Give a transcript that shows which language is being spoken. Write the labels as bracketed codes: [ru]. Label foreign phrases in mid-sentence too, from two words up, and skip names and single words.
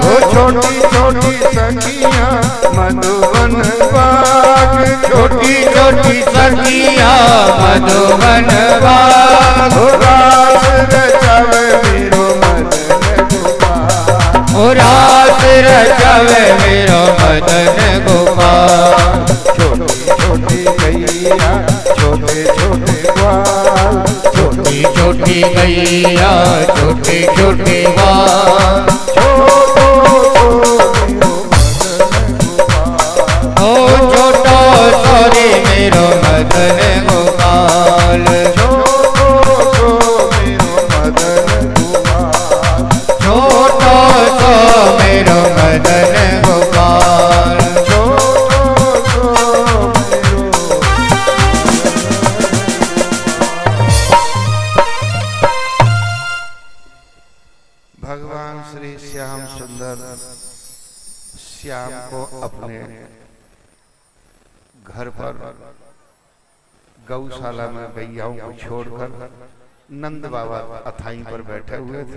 [bra] छोटी छोटी सखियाँ मधुवन बाग, छोटी छोटी सखियाँ मधुवन बाग। रास रचावे मेरो मदन गोपाल, ओ रास रचावे मेरो मदन गोपाल। छोटी छोटी गैया छोटे छोटे ग्वाल, छोटी छोटी गैया छोटे छोटे बाल, छोटो सो मेरो मदन गोपाल, ओ छोटो सोरी मेरो मदन गोपाल, छोटो सो मेरो मदन गोपाल, छोटो सो मेरो मदन गोपाल। छोटो सो मेरो [hi] भगवान श्री श्याम सुंदर श्याम को अपने घर पर गौशाला में गैयाओं को छोड़कर नंद बाबा अथाई पर बैठे हुए थे।